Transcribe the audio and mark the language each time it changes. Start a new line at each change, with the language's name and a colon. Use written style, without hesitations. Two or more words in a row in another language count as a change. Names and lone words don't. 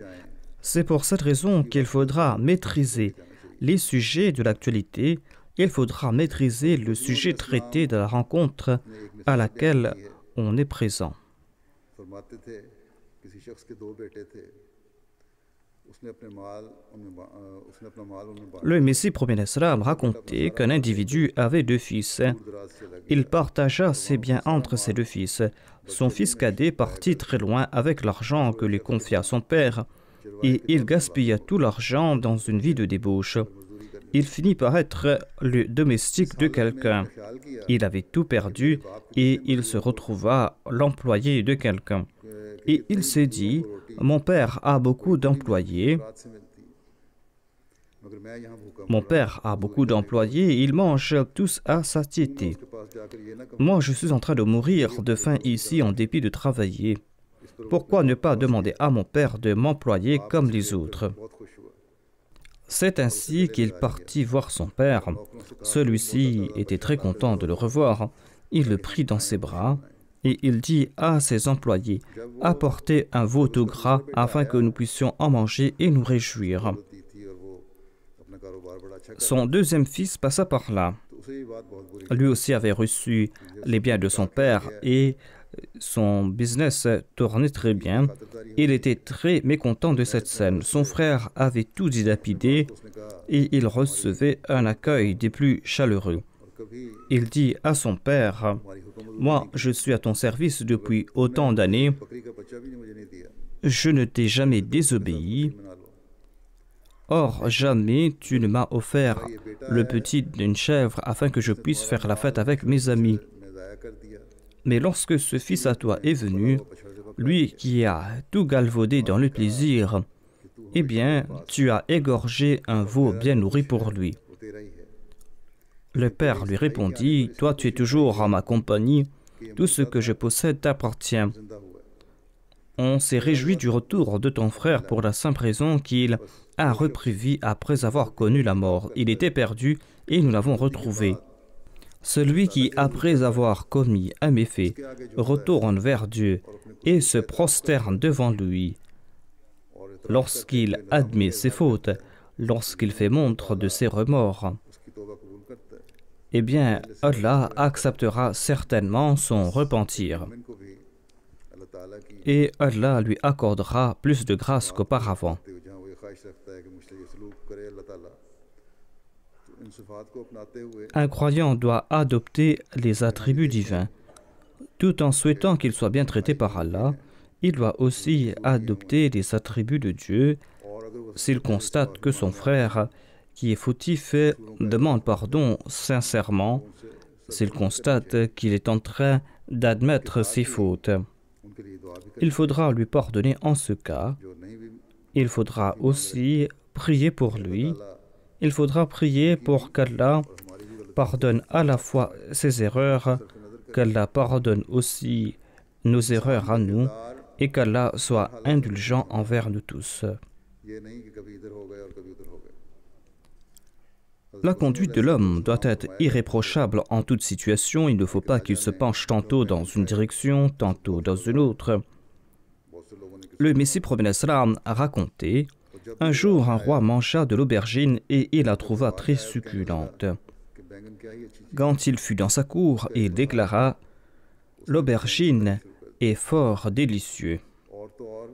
French: C'est pour cette raison qu'il faudra maîtriser les sujets de l'actualité. Il faudra maîtriser le sujet traité de la rencontre à laquelle on est présent.
Urdu: اس نے اپنے مال ان میں با- اس نے اپنا مال ان میں بانٹا.
French: Le Messie premier l'Islam racontait qu'un individu avait deux fils.
Urdu: دور دراز سے لگ
French: Il
Urdu: گیا
French: partagea ses biens entre ses deux fils. Son fils cadet partit très loin avec l'argent que lui confia son père, et il gaspilla tout l'argent dans une vie de débauche. Il finit par être le domestique de quelqu'un.
Urdu: خیال کیا
French: Il avait tout perdu et il se retrouva l'employé de quelqu'un. Et il s'est dit, mon père a beaucoup d'employés,
Urdu: رات سے ملتی مگر میں یہاں بھوکا
French: mon père a beaucoup d'employés, ils mangent tous à satiété.
Urdu: اس کے پاس جا کر یہ نہ کہوں
French: Moi, je suis en train de mourir de faim ici en dépit de travailler. Pourquoi ne pas demander à mon père de m'employer comme les autres?
Urdu: بہت خوش ہوا.
French: C'est ainsi qu'il partit voir son père. Celui-ci était très content de le revoir. Il le prit dans ses bras et il dit à ses employés, apportez un veau tout gras afin que nous puissions en manger et nous réjouir.
Urdu: ہوتی تھی اور وہ اپنا کاروبار بڑا اچھا کر
French: Son deuxième fils passa par là.
Urdu: تو اسے یہ بات بہت بری
French: Lui aussi avait reçu les biens de son père et son business tournait très bien. Il était très mécontent de cette scène. Son frère avait tout dilapidé
Urdu: اس نے کہا
French: et il recevait un accueil des plus chaleureux.
Urdu: اور کبھی
French: Il dit à son père,
Urdu: ہماری حکم
French: moi je suis à ton service depuis autant d'années,
Urdu: بکری کا بچہ بھی نہیں مجھے نہیں دیا
French: je ne t'ai jamais désobéi,
Urdu: بنا لو
French: or jamais tu ne m'as offert le petit d'une chèvre afin que je puisse faire la fête avec mes amis.
Urdu: میں ضائع کر دیا
French: Mais lorsque ce fils à toi est venu, lui qui a tout galvaudé dans le plaisir, eh bien, tu as égorgé un veau bien nourri pour lui.
Urdu: وہ تیرا ہی ہے
French: Le père lui répondit, toi tu es toujours à ma compagnie, tout ce que je possède t'appartient.
Urdu: زندہ ہوا
French: On s'est réjoui du retour de ton frère pour la simple raison qu'il a repris vie après avoir connu la mort. Il était perdu et nous l'avons retrouvé. Celui qui, après avoir commis un méfait, retourne vers Dieu et se prosterne devant lui, lorsqu'il admet ses fautes, lorsqu'il fait montre de ses remords,
Urdu: اس کی توبہ قبول کرتا ہے
French: eh bien, Allah acceptera certainement son repentir
Urdu: ان کو بھی اللہ تعالیٰ کی
French: et Allah lui accordera plus de grâce qu'auparavant.
Urdu: جہاں وہ یہ خواہش رکھتا ہے کہ مجھ سے یہ سلوک کرے اللہ تعالیٰ تو ان صفات کو اپناتے ہوئے
French: Un croyant doit adopter les attributs divins. Tout en souhaitant qu'il soit bien traité par Allah, il doit aussi adopter les attributs de Dieu
Urdu: اور اگر وہ
French: s'il constate que son frère, qui est fautif, demande pardon sincèrement, s'il constate qu'il est en train d'admettre ses fautes.
Urdu: ان کے لیے دعا بھی
French: Il faudra lui pardonner en ce cas.
Urdu: جو نہیں بھی
French: Il faudra aussi prier pour lui. Il faudra prier pour qu'Allah pardonne à la fois ses erreurs, qu'Allah pardonne aussi nos erreurs à nous et qu'Allah soit indulgent envers nous tous.
Urdu: یہ نہیں کہ کبھی ادھر ہو گئے اور کبھی ادھر ہو گئے
French: La conduite de l'homme doit être irréprochable en toute situation. Il ne faut pas qu'il se penche tantôt dans une direction, tantôt dans une autre.
Urdu: بہت سے لوگوں نے
French: Le Messie prophète sallam a raconté, un jour un roi mangea de l'aubergine et il la trouva très succulente.
Urdu: کہ بینگن کیا ہی اچھی چیز
French: Quand il fut dans sa cour, il déclara, l'aubergine est fort délicieux.
Urdu: اور تو اور